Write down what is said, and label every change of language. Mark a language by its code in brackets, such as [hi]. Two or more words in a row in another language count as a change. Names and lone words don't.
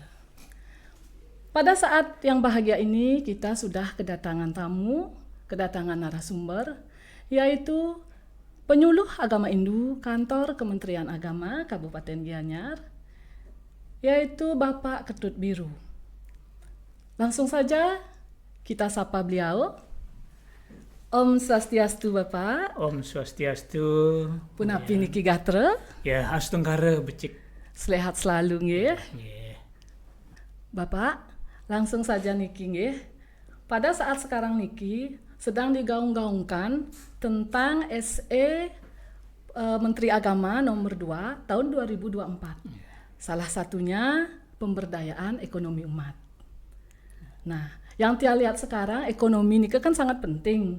[id] Pada saat yang bahagia ini, kita sudah kedatangan tamu, kedatangan narasumber, yaitu Penyuluh Agama Hindu Kantor Kementerian Agama Kabupaten Gianyar, yaitu Bapak Ketut Biru. Langsung saja kita sapa beliau. [ban] Om Swastiastu Bapak. Om Swastiastu. Punapi niki gatra. Ya, astungkara becik. [id] Sehat selalu nggih. Ya. Bapak, langsung saja niki nggih. Pada saat sekarang niki sedang digaung-gaungkan tentang SE Menteri Agama nomor 2 tahun 2024. Salah satunya pemberdayaan ekonomi umat. Nah, yang Tia lihat sekarang ekonomi ini kan sangat penting.